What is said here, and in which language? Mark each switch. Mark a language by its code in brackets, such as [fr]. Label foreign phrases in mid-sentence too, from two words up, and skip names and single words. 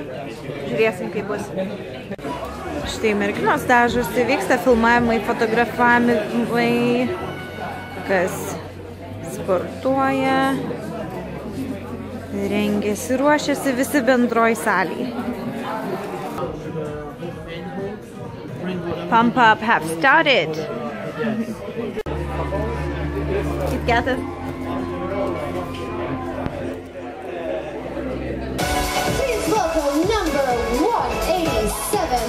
[lt] Žiūrėsim, kaip bus. Štai merginos dažosi, vyksta filmavimai, fotografavimai. Kas sportuoja. Rengiasi, ruošiasi visi bendroj salėj. [en] Pump up have started. [lt] Kit Katas. [en] Please welcome number 187.